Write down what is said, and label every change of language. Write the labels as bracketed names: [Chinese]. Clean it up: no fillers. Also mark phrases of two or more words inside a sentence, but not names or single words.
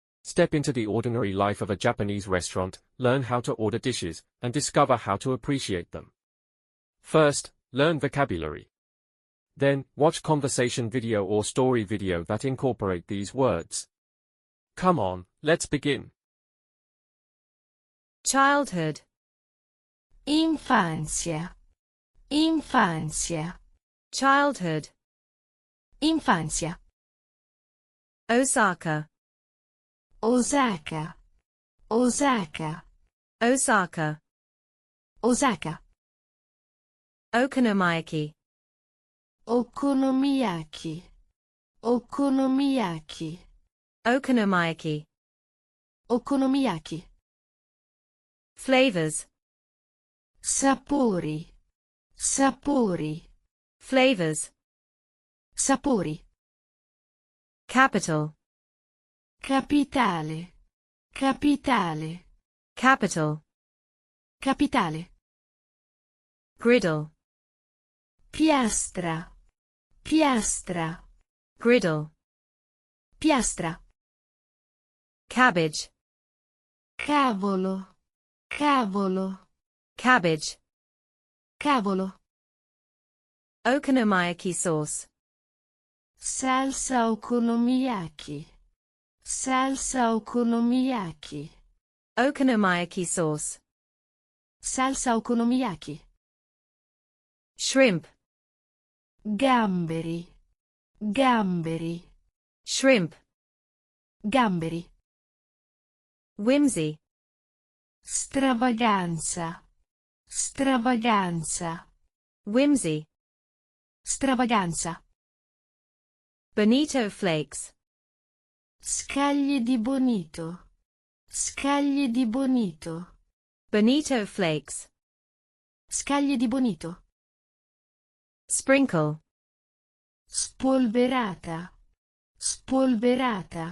[English] Step into the ordinary life of a Japanese restaurant, learn how to order dishes, and discover how to appreciate them. First, learn vocabulary. Then, watch conversation video or story video that incorporate these words. Come on, let's begin. Childhood. [Italian] Infanzia. Infanzia. [English] Childhood. [Italian] Infanzia. [English] Osaka. Osaka. Osaka. Osaka. Osaka. Okonomiyaki. Okonomiyaki. Okonomiyaki. Okonomiyaki. Okonomiyaki. Flavors. [Italian] Sapori. Sapori. [English] Flavors. [Italian] Sapori. [English] Capital. [Italian] Capitale. Capitale. [English] Capital. [Italian] Capitale. [English] Griddle. [Italian] Piastra. Piastra. [English] Griddle. [Italian] Piastra. [English] Cabbage. [Italian] Cavolo. Cavolo. [English] Cabbage. [Italian] Cavolo. [English] Okonomiyaki sauce. [Italian] Salsa okonomiyaki. Salsa okonomiyaki. [English] Okonomiyaki sauce. [Italian] Salsa okonomiyaki. [English] Shrimp. [Italian] Gamberi. Gamberi. [English] Shrimp. [Italian] Gamberi. [English] Whimsy. [Italian] Stravaganza. Stravaganza. [English] Whimsy. [Italian] Stravaganza. [English] Bonito flakes. [Italian] Scaglie di bonito. Scaglie di bonito. [English] Bonito flakes. [Italian] Scaglie di bonito. [English] Sprinkle. [Italian] Spolverata. Spolverata.